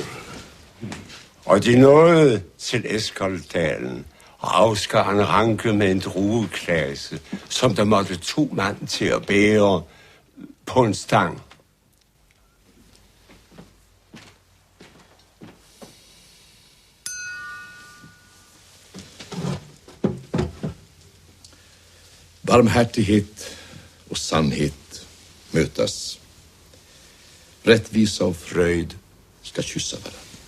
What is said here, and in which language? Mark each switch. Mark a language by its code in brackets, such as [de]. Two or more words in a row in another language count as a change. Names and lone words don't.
[da] Og de nåede til Eskoldalen og afskar en ranke med en drueklasse, som der måtte 2 mand til at bære på en stang. [sv] Barmhärtighet och sannhet mötas. Rättvisa och fröjd ska kyssa varandra.